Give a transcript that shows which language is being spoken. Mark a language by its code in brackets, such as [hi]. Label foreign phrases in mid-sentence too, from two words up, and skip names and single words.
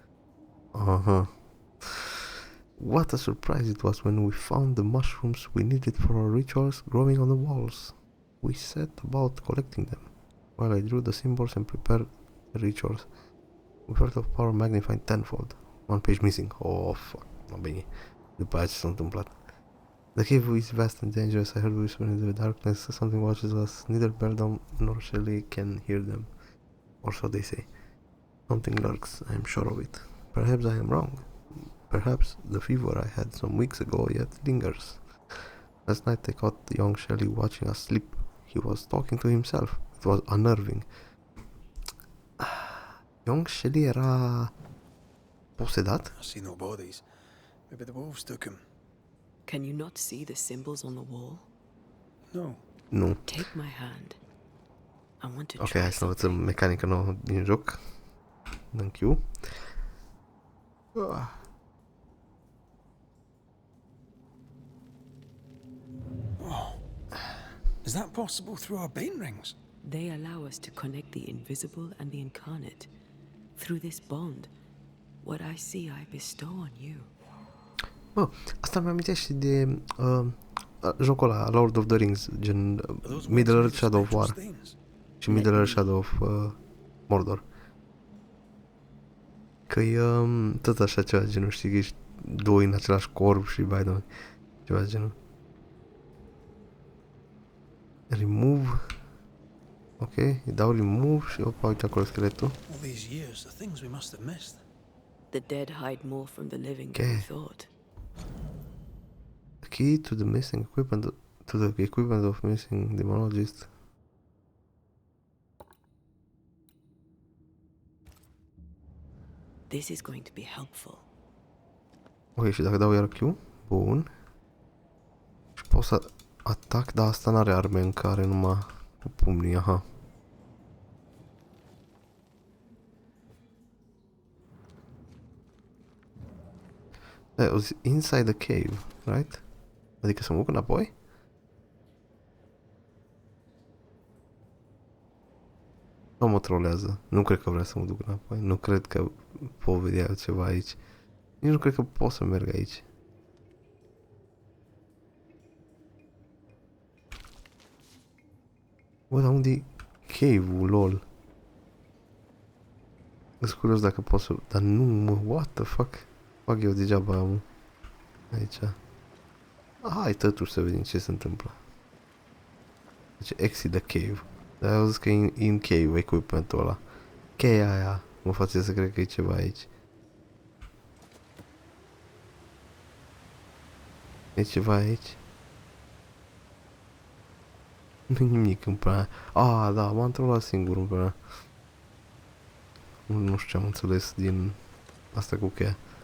[en] What a surprise it was when we found the mushrooms we needed for our rituals growing on the walls. We set about collecting them, while I drew the symbols and prepared the rituals. We felt of power magnified tenfold. One page missing. Oh, fuck. [ro] No bine. După aia ce s-a întâmplat. [en] The cave is vast and dangerous. I heard whispering in the darkness. Something watches us. Neither Beldam nor Shelley can hear them. Or so they say. Something lurks, I am sure of it. Perhaps I am wrong. Perhaps the fever I had some weeks ago yet lingers. Last night I caught young Shelley watching us sleep. He was talking to himself. It was unnerving. [ro] Young Shelley era posedat? [en] I see no bodies. Maybe the wolves took him. Can you not see the symbols on the wall? No. [ro] Nu. [en] Take my hand. I want to Ok, try [ro] hai să învățăm mecanica nouă din joc. Dăm Q. [en] Oh. Is that possible through our bane rings? They allow us to connect the invisible and the incarnate. Through this bond, what I see I bestow on you. [ro] Bă, asta mi amintește de jocul ăla, Lord of the Rings, gen Middle-earth Shadow of War și Middle-earth Shadow of Mordor. Că-i tot așa ceva genul, știi, că ești doi în același corp și bai de ceva de genul. [en] Remove. [ro] Ok, îi dau remove și opa, uite acolo scheletul. [en] All these years, the things we must have missed. The dead hide more from the living than we thought. Key to the missing equipment, to the equipment of missing demonologist. This is going to be helpful. [ro] Ok, și dacă dau iar Q, bun. Și pot să atac, dar asta n-are arme în care numai cu pumnii, aha. That was inside the cave, right? Adică să mă duc înapoi? Nu mă trolează. Nu cred că vrea să mă duc înapoi. Nu cred că pot vedea ceva aici. Nici nu cred că pot să merg aici. Bă, dar unde-i cave-ul, lol? Sunt curios dacă pot să... Dar nu, mă, [en] what the fuck? [ro] Fac eu degeaba, mă. Aici. Hai totuși să vedem ce se întâmplă. Deci [en] exit the cave. [ro] Dar au zis că e [en] in cave [ro] equipmentul ăla. Cheia aia mă face să cred că e ceva aici. E ceva aici? Nu-i nimic în plana. Ah, da, m-am trolat singur în plana. Nu știu ce am înțeles din asta cu cheia.